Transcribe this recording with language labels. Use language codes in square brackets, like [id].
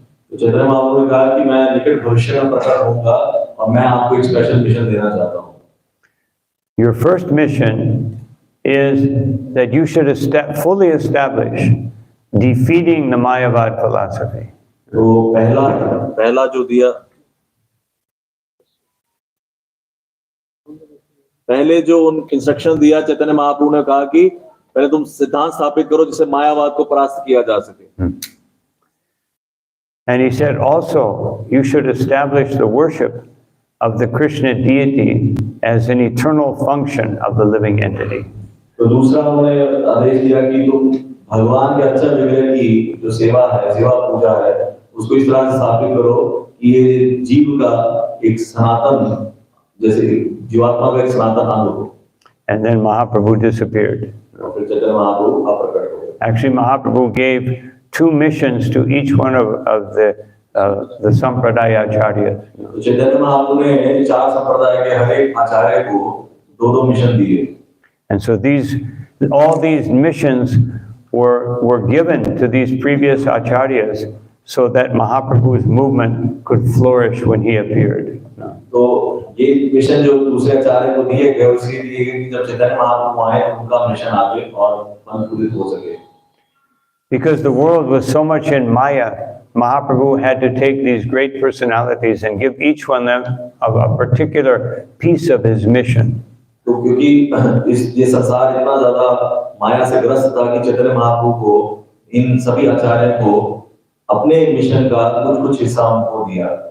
[hi] तो चैतन्य महाप्रभु ने कहा कि मैं निकट भविष्य में प्रकट होऊंगा और मैं आपको एक स्पेशल मिशन देना चाहता हूँ। [en] Your first mission is that you should fully establish defeating the Mayavad philosophy. [hi] तो पहला जो दिया, पहले जो उन इंस्ट्रक्शन दिया चैतन्य महाप्रभु ने कहा कि पहले तुम सिद्धांत स्थापित करो जिससे मायावाद को परास्त किया जा सके। [en] And he said also, you should establish the worship of the Krishna deity as an eternal function of the living entity. [hi] तो दूसरा उन्होंने आदेश दिया कि तुम भगवान के अच्छा विग्रह की जो सेवा है, सेवा पूजा है, उसको इस तरह से स्थापित करो कि ये जीव का एक सनातन, जैसे जीवात्मा का एक सनातन अंग हो। [en] And then Mahaprabhu disappeared. [hi] फिर चैतन्य महाप्रभु अप्रकट हो गए। [en] Actually, Mahaprabhu gave 2 missions to each one of the Sampradaya acharyas. [hi] तो चैतन्य महाप्रभु ने 4 संप्रदाय के हर एक आचार्य को 2-2 मिशन दिए। [en] And so all these missions were given to these previous acharyas so that Mahaprabhu's movement could flourish when he appeared. [hi] तो ये mission जो दूसरे आचार्य को दिए गए, उसके दिए गए कि जब चैतन्य महाप्रभु आए उनका मिशन आगे और फलपूरित हो सके। [en] Because the world was so much in Maya, Mahaprabhu had to take these great personalities and give each one of them a particular piece of his mission. [hi] तो क्योंकि ये संसार इतना ज्यादा माया से ग्रस्त था कि चैतन्य महाप्रभु को इन सभी आचार्यों को अपने मिशन का कुछ हिस्सा उनको दिया।